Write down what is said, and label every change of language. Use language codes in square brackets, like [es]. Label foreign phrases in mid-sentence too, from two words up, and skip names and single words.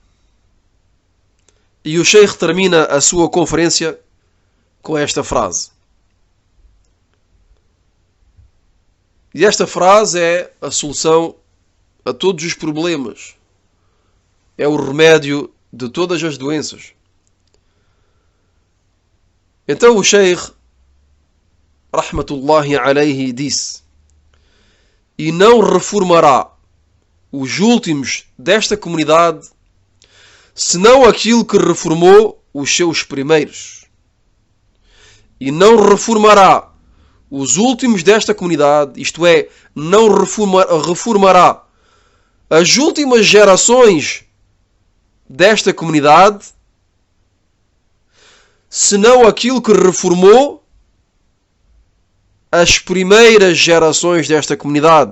[pt] E o Sheikh termina a sua conferência com esta frase. E esta frase é a solução a todos os problemas. É o remédio de todas as doenças. Então o Sheikh, [ar] رحمة الله عليه, [pt] disse: e não reformará os últimos desta comunidade senão aquilo que reformou os seus primeiros. E não reformará os últimos desta comunidade, isto é, não reformará as últimas gerações desta comunidade, senão aquilo que reformou as primeiras gerações desta comunidade.